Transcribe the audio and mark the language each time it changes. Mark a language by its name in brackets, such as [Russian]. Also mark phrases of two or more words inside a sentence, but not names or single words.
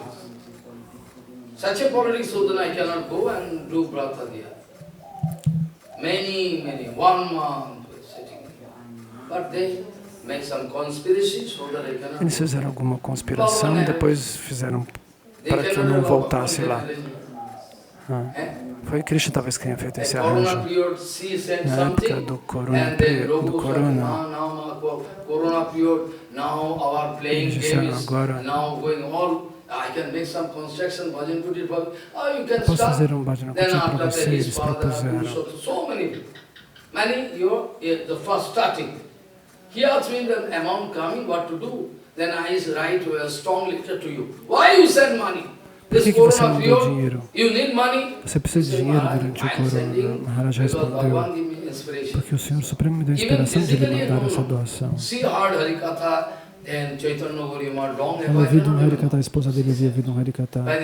[Portuguese] Eles fizeram alguma conspiração e depois fizeram para que eu não voltasse lá. Foi Krishna talvez quem tenha feito esse arranjo. Na época do Corona, eles disseram agora, posso fazer um [Sanskrit] bhajana kutir [Portuguese] para você, eles propuseram. [English] He asked me the amount coming, what to do. Then I write a strong letter to you. Why you send money? [Portuguese] Por que você não deu dinheiro? Você precisa de dinheiro durante o Corona. Maharaj respondeu, porque o Senhor Supremo me deu a inspiração de lhe mandar essa doação. Ela ouviu um Harikata, a esposa dele havia ouvido um Harikata.